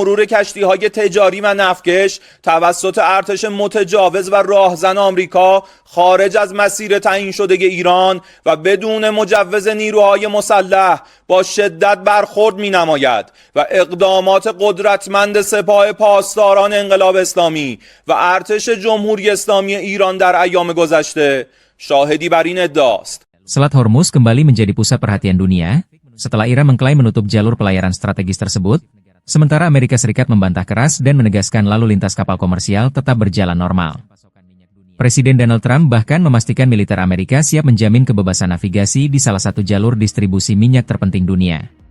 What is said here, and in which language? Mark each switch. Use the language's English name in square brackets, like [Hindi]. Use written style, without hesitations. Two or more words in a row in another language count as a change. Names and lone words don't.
[Persian] مرور کشتی‌های تجاری و نفتکش توسط ارتش متجاوز و راهزن آمریکا خارج از مسیر تعیین شده ایران و بدون مجوز نیروهای مسلح با شدت برخورد می‌نماید و اقدامات قدرتمند سپاه پاسداران انقلاب اسلامی و ارتش جمهوری اسلامی ایران در ایام گذشته شاهدی بر این ادعاست. [Indonesian] Selat Hormuz kembali menjadi pusat perhatian dunia, setelah Iran mengklaim menutup jalur pelayaran strategis tersebut, sementara Amerika Serikat membantah keras dan menegaskan lalu lintas kapal komersial tetap berjalan normal. Presiden Donald Trump bahkan memastikan militer Amerika siap menjamin kebebasan navigasi di salah satu jalur distribusi minyak terpenting dunia.